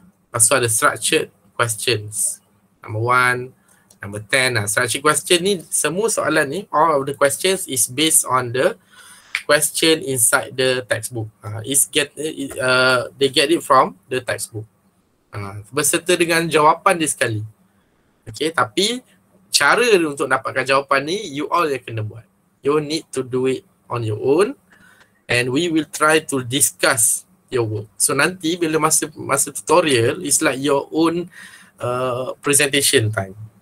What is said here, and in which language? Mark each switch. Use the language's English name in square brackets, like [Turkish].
[Malay] Lepas tu ada [English] structured questions. Number 1, number 10. Structured question ni, [Malay] semua soalan ni, [English] all of the questions is based on the question inside the textbook. They get it from the textbook. [Malay] Berserta dengan jawapan dia sekali. Okay, tapi cara untuk dapatkan jawapan ni, [English] you all [Malay] yang kena buat. [English] You need to do it on your own and we will try to discuss your work. So [Malay] nanti bila masa [English] tutorial, it's like your own presentation time.